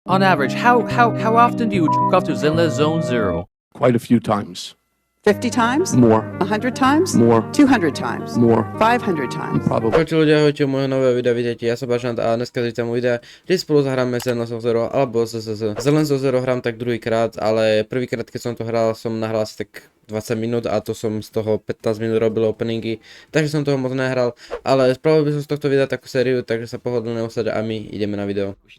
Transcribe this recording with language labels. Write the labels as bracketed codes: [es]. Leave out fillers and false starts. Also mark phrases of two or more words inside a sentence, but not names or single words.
[en] On average, how often do you jerk off to Zenless Zone Zero? Quite a few times. 50 times? More. 100 times? More. 200 times? More. 500 times? Probably. [sk] Čau ľudia, ahojte, môjho nového videa, vidíte, ja som Bažant a dneska vítam u videa, kde spolu zahráme Zenless Zero, alebo Zenless Zero hrám tak druhýkrát, ale prvýkrát keď som to hral, som nahral asi tak 20 minút a to som z toho 15 minút robil openingy, takže som toho moc nehral, ale spravil by som z tohto videa takú sériu, takže sa pohodlne usaď a my ideme na video.